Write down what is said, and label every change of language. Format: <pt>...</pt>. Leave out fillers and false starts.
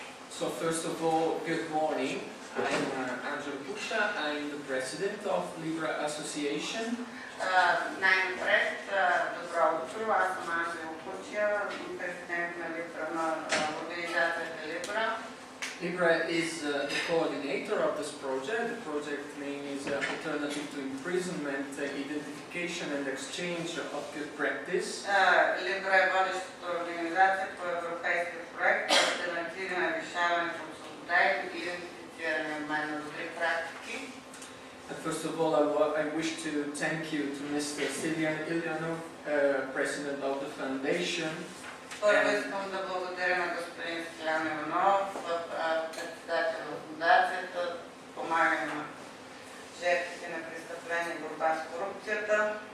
<en>So first of all, good morning. Angelo Puccia. I'm the president of Libra Association.</en> <bg>Най-напред, добро утро, аз съм Анжел Кучия, президент на организацията Libra.</bg> <en>Libra is the coordinator of this project. The project name is Alternative to Imprisonment, Identification and Exchange of Good Practice.</en> <bg>Libra е водещата организация по европейския проект Альтернативи на решаването от свобода и идентифициране на добри практики.</bg> <en>First of all, I wish to thank you to Mr. Silian Ilyanov, President of the Foundation.</en> <bg>Първо искам да благодаря на господин Силян Иванов, председател на фундацията, помагане на жертвите на престъпления и борба с корупцията.</bg>